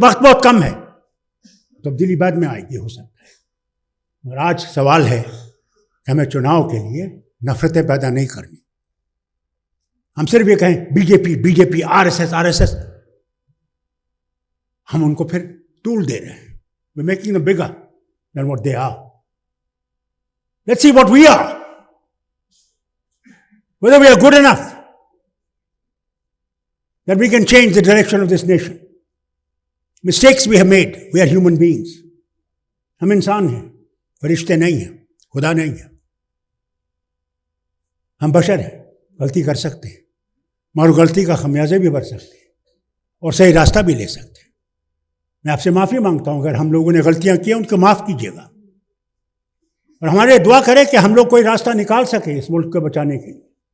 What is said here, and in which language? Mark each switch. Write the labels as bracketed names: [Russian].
[Urdu] وقت بہت کم ہے، تبدیلی بعد میں آئے گی ہو سکتا ہے. اور آج سوال ہے کہ ہمیں چناؤ کے لیے نفرتیں پیدا نہیں کرنی. ہم صرف یہ کہیں بی جے پی RSS. ہم ان کو پھر ٹول دے رہے ہیں. [English] We're making them bigger than what they are. Let's see what we are. Whether we are good enough that we can change the direction of this nation. Mistakes we have made. We are human beings. [Urdu] ہم انسان ہیں، فرشتے نہیں ہیں، خدا نہیں ہیں. ہم بشر ہیں، غلطی کر سکتے ہیں، مگر غلطی کا خمیازے بھی بھر سکتے ہیں اور صحیح راستہ بھی لے سکتے ہیں. میں آپ سے معافی مانگتا ہوں اگر ہم لوگوں نے غلطیاں کی ان کو معاف کیجیے گا، اور ہمارے لیے دعا کرے کہ ہم لوگ کوئی راستہ نکال سکیں اس ملک کو بچانے کے لیے.